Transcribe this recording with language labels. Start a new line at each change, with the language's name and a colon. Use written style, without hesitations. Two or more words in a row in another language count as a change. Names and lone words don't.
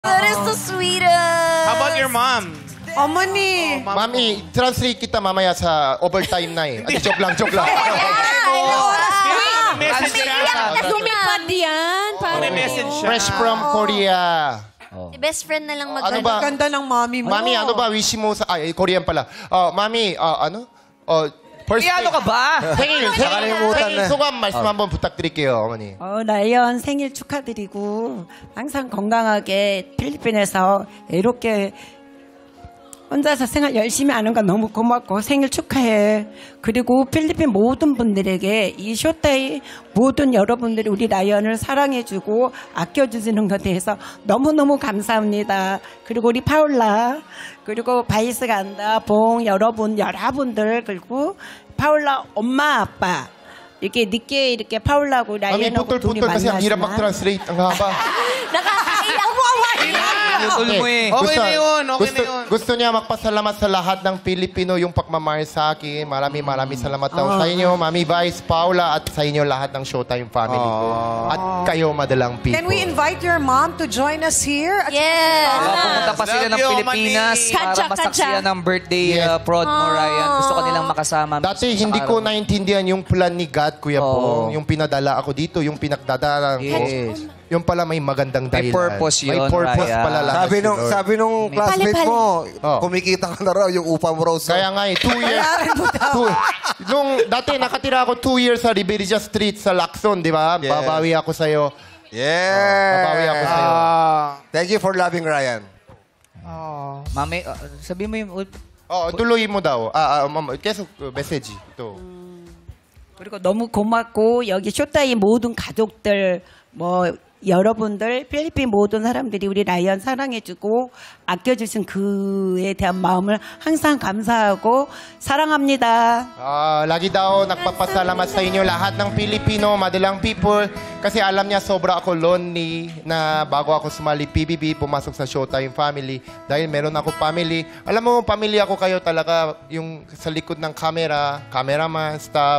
English: That is the sweetest. How about your mom? Omani.
Filipino: Mami, translate kita mamaya sa overtime na eh. Joke lang, joke lang. May message siya. Lumipad yan. May message siya.
English: Fresh from Korea. Best friend
Filipino: na lang mag- Ano ba? Ganda ng mami mo. Mami, ano ba wish mo sa... Ay, Korean pala. Mami, ano?
English: First
Filipino: ano ka ba?
Korean: 생일 소감 말씀 한번 부탁드릴게요, 어머니. 라이언 생일 축하드리고 항상 건강하게 필리핀에서 이렇게 혼자서 생활 열심히 하는 거 너무 고맙고 생일 축하해. 그리고 필리핀 모든 분들에게 이 쇼타이 모든 여러분들이 우리 라이언을 사랑해주고 아껴주시는 것에 대해서 너무너무 감사합니다. 그리고 우리 파울라 그리고 바이스 간다 봉 여러분들 그리고 파울라 엄마 아빠 이렇게 늦게 이렇게 파울라고
Filipino: Mami,
Korean: 라이언하고 둘이
Filipino: putol-putol kasi ang hirap
Korean: 만났지만
Filipino: mag-translate. Ang haba. Nakakaiyak mo. Tutol mo eh. Okay na yun, okay na yun. Gusto niya magpasalamat sa lahat ng Pilipino yung pagmamahal sa akin. Maraming salamat daw sa inyo, Mami Vice, Paula, at sa inyo lahat ng Showtime family ko. At kayo madalang people.
English: Can we invite your mom to join us here? Yes.
Filipino: Pumunta pa sila ng
English: Love you,
Filipino: Pilipinas Mani. para Katsa, masaksiyan katsa. ng birthday
English: Yes.
Filipino: prod mo, Ryan. Gusto ko nilang makasama. Dati mismo sa hindi araw ko mo. naintindihan yung plan ni God, Kuya Oo. Pong. Yung pinadala ako dito, yung pinagdadalang ko.
English: Yes.
Filipino: Yung pala may magandang May dahilan. purpose yun, May purpose Ryan. pala lang. Sabi nung classmate mo, Oh. kumikita ka na raw yung upa mo raw sa... Kaya nga eh, 2 years. Nung dati nakatira ako 2 years sa Ribirija Street sa Lacson, di ba?
English: Yes.
Filipino: Babawi ako sa'yo. Babawi ako
English: Yeah!
Filipino: sa'yo.
English: Thank you for loving Ryan.
Filipino: Mami, sabi mo yung... tuloy mo daw.
Korean: 계속 메시지. 또. 그리고 너무 고맙고 여기 쇼타이 모든 가족들 뭐 여러분들 필리핀 모든 사람들이 우리 라이언 사랑해주고 아껴주신 그에 대한 마음을 항상 감사하고 사랑합니다.
Filipino: Lagi daw nagpapasalamat sa inyo lahat ng Pilipino, madalang people. Kasi alam niya sobra ako lonely na bago ako sumali PBB, pumasok sa Showtime family. Dahil meron ako family. Alam mo, pamilya ko kayo talaga yung sa likod ng camera, cameraman, staff.